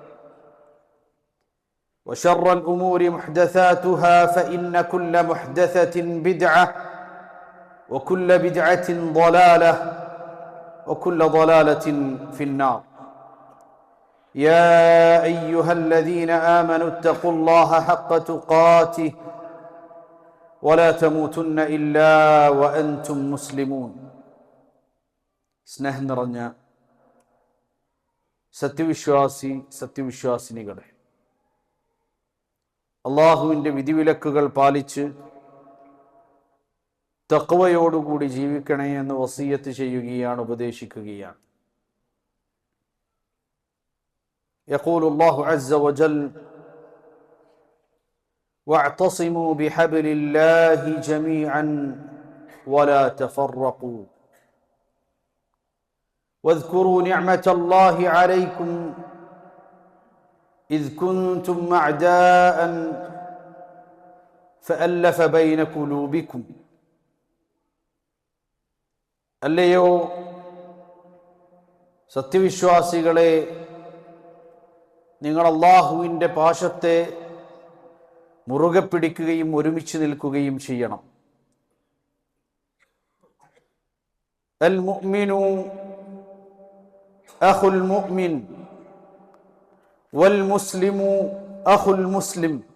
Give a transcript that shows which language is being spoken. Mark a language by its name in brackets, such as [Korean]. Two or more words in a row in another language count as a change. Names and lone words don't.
[Arabic] وشر الأمور محدثاتها فإن كل محدثة بدعة وكل بدعة ضلالة وكل ضلالة في النار يا أيها الذين آمنوا اتقوا الله حق تقاته ولا تموتن إلا وأنتم مسلمون [Malayalam] സ്നേഹം നിറഞ്ഞ സത്യവിശ്വാസിനികളെ, അള്ളാഹുവിൻ്റെ വിധിവിലക്കുകൾ പാലിച്ച് തഖ്വയോടുകൂടി ജീവിക്കണേ എന്ന് വസിയത്ത് ചെയ്യുകയാണ്, ഉപദേശിക്കുകയാണ്. [Arabic] يقول الله عز وجل واعتصموا بحبل الله جميعا ولا تفرقوا واذكروا نعمة الله عليكم إذ كنتم أعداء فألف بين قلوبكم. [Malayalam] അല്ലയോ സത്യവിശ്വാസികളെ, നിങ്ങൾ അല്ലാഹുവിൻ്റെ പാശത്തെ മുറുകെ പിടിക്കുകയും ഒരുമിച്ച് നിൽക്കുകയും ചെയ്യണം. [Arabic] المؤمن أخو المؤمن والمسلم أخو المسلم.